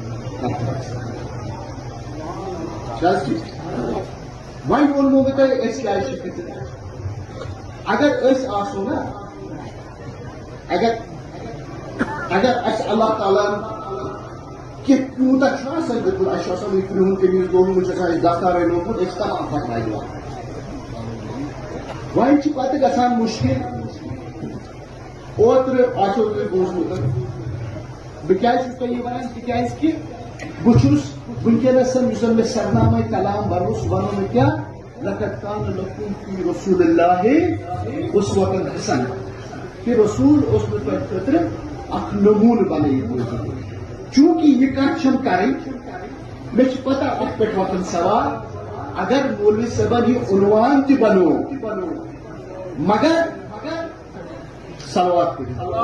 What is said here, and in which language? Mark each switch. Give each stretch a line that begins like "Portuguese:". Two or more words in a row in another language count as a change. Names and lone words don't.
Kashmiri: وۄنۍ ووٚنمو بہٕ تۄہہِ أسۍ کیازِ چھِ کھٔژِتھ اگر أسۍ آسو نا اگر اَسہِ اللہ تعالیٰ کینٛہہ تیوٗتاہ چھُ آسان دیُتمُت اَسہِ چھُ آسان وٕنۍ کرٛہُن قمیٖض لوگمُت چھُ آسان اَسہِ دفترے لوگمُت أسۍ چھِ تمام پھٹراے دِوان وۄنۍ چھُ پتہٕ گژھان مُشکل اوترٕ آسیو تۄہہِ بوٗزمُت بہٕ کیازِ چھُس تۄہہِ یہِ ونان تِکیازِ کہِ بہٕ چھُس وٕنکیٚنس یُس زن مےٚ سرنامے کلام بنوو سُہ ونو مےٚ کیٛاہ
Arabic: لقد کان لکم فی رسول اللہ اسوۃ حسنہ
Kashmiri: کہ رسول اوس مےٚ تۄہہِ خٲطرٕ اکھ نموٗنہٕ بنٲیِتھ چوٗنٛکہِ یہِ کتھ چھَم کرٕنۍ مےٚ چھِ پتہ اتھ پٮ۪ٹھ وۄتھان سوال اگر مولوی صٲبن یہِ عنوان تہِ بنوو مگر صلوات کٔرِو